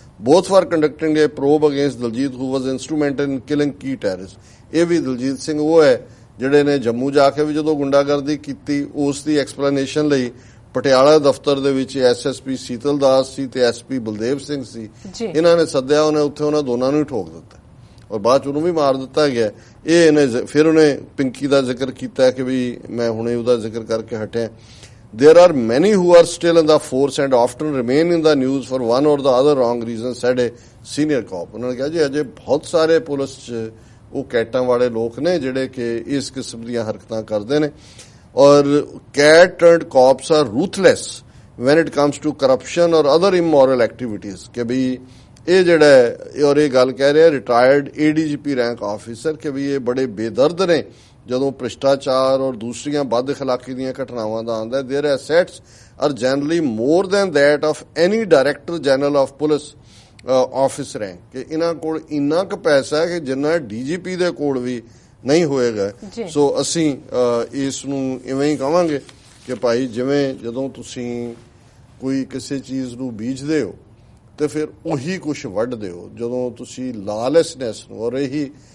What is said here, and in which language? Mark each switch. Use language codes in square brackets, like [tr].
[en] Both were conducting a probe against Daljit who was instrumental in killing key terrorists. [pa] ਇਹ ਵੀ ਦਲਜੀਤ ਸਿੰਘ ਉਹ ਹੈ ਜਿਹੜੇ ਨੇ ਜੰਮੂ ਜਾ ਕੇ ਵੀ ਜਦੋਂ ਗੁੰਡਾਗਰਦੀ ਕੀਤੀ ਉਸ ਦੀ ਐਕਸਪਲੇਨੇਸ਼ਨ ਲਈ ਪਟਿਆਲਾ ਦਫ਼ਤਰ ਦੇ ਵਿੱਚ SSP ਸੀਤਲ ਦਾਸ ਸੀ ਤੇ SP ਬਲਦੇਵ ਸਿੰਘ ਸੀ, ਇਹਨਾਂ ਨੇ ਸੱਦਿਆ, ਉਹਨੇ ਉੱਥੇ ਉਹਨਾਂ ਦੋਨਾਂ ਨੂੰ ਹੀ ਠੋਕ ਦਿੱਤਾ ਔਰ ਬਾਅਦ 'ਚ ਉਹਨੂੰ ਵੀ ਮਾਰ ਦਿੱਤਾ ਗਿਆ। ਇਹ ਇਹਨੇ ਫਿਰ ਉਹਨੇ ਪਿੰਕੀ ਦਾ ਜ਼ਿਕਰ ਕੀਤਾ ਕਿ ਵੀ ਮੈਂ ਹੁਣੇ ਉਹਦਾ ਜ਼ਿਕਰ ਕਰਕੇ ਹਟਿਆ। [en] There are many who are still in the force and often remain in the news for one or the other wrong reason, said a senior cop. [pa] ਉਹਨਾਂ ਨੇ ਕਿਹਾ ਜੀ ਅਜੇ ਬਹੁਤ ਸਾਰੇ ਪੁਲਿਸ 'ਚ ਉਹ ਕੈਟਾਂ ਵਾਲੇ ਲੋਕ ਨੇ ਜਿਹੜੇ ਕਿ ਇਸ ਕਿਸਮ ਦੀਆਂ ਹਰਕਤਾਂ ਕਰਦੇ ਨੇ। ਔਰ [en] cat turned cops are ruthless when it comes to corruption or other immoral activities. [pa] ਕਿ ਵੀ ਇਹ ਜਿਹੜਾ ਔਰ ਇਹ ਗੱਲ ਕਹਿ ਰਿਹਾ ਰਿਟਾਇਰਡ ADGP ਰੈਂਕ ਆਫਿਸਰ ਕਿ ਵੀ ਇਹ ਬੜੇ ਬੇਦਰਦ ਨੇ ਜਦੋਂ ਭ੍ਰਿਸ਼ਟਾਚਾਰ ਔਰ ਦੂਸਰੀਆਂ ਬਦ ਅਖਲਾਕੀ ਦੀਆਂ ਘਟਨਾਵਾਂ ਦਾ ਆਉਂਦਾ। [en] Their assets are generally more than that of any director general of police office rank. [pa] ਕਿ ਇਹਨਾਂ ਕੋਲ ਇੰਨਾ ਕੁ ਪੈਸਾ ਹੈ ਕਿ ਜਿੰਨਾ DGP ਦੇ ਕੋਲ ਵੀ ਨਹੀਂ ਹੋਏਗਾ। ਸੋ ਅਸੀਂ ਇਸ ਨੂੰ ਇਵੇਂ ਹੀ ਕਹਾਂਗੇ ਕਿ ਭਾਈ ਜਿਵੇਂ ਜਦੋਂ ਤੁਸੀਂ ਕੋਈ ਕਿਸੇ ਚੀਜ਼ ਨੂੰ ਬੀਜਦੇ ਹੋ ਤੇ ਫਿਰ ਉਹੀ ਕੁਝ ਵੱਢਦੇ ਹੋ। ਜਦੋਂ ਤੁਸੀਂ ਲਾਲੈਸਨੈਸ ਨੂੰ ਔਰ ਇਹੀ